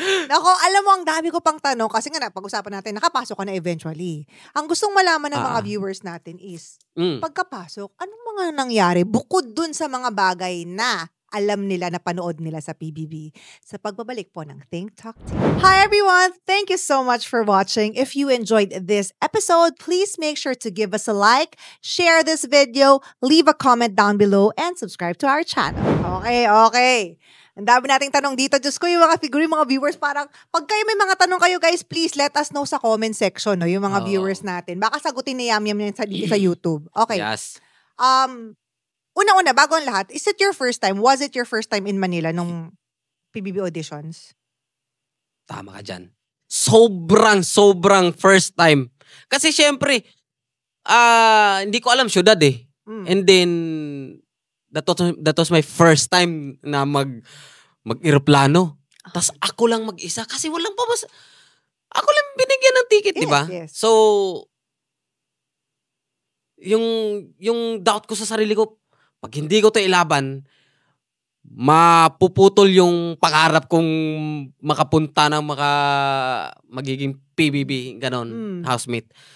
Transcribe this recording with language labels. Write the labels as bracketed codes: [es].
[tl] Nako, alam mo, ang dami ko pang tanong kasi nga pag-usapan natin, nakapasok ka na eventually. Ang gustong malaman ng mga viewers natin is, pagkapasok, anong mga nangyari bukod dun sa mga bagay na alam nila, na panood nila sa PBB, sa pagbabalik po ng Think Talk Tea. [en] Hi everyone! Thank you so much for watching. If you enjoyed this episode, please make sure to give us a like, share this video, leave a comment down below, and subscribe to our channel. Okay. [tl] Ang dami nating tanong dito. Diyos ko, yung mga figure, yung mga viewers, parang, pag kayo may mga tanong kayo, guys, please let us know sa comment section, no, yung mga viewers natin. Baka sagutin ni Yam Yam yan sa YouTube. Okay. Yes. Una-una, bago ang lahat, [en] is it your first time? Was it your first time in Manila nung PBB auditions? [tl] Tama ka dyan. Sobrang first time. Kasi syempre, hindi ko alam syudad eh. [en] And then, that was my first time [tl] na mag-eroplano. Tapos ako lang mag-isa kasi walang pabas. Ako lang binigyan ng ticket, di ba? Yes. So, yung doubt ko sa sarili ko, pag hindi ko ito ilaban, mapuputol yung pangarap kong makapunta ng magiging PBB, ganon, housemate.